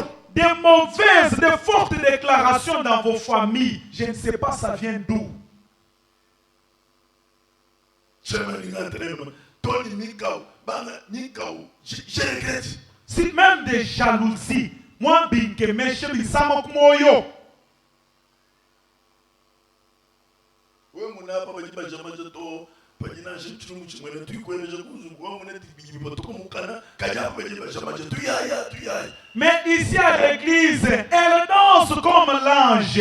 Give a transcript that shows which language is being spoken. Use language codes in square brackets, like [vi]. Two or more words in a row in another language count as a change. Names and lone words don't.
[fr] Des mauvaises, de fortes déclarations dans vos familles. Je ne sais pas ça vient d'où. Je regrette. Si même des jalousies, moi, [ln] binke meche bisamok moyo. [fr] Mais ici à l'église, elle danse comme l'ange.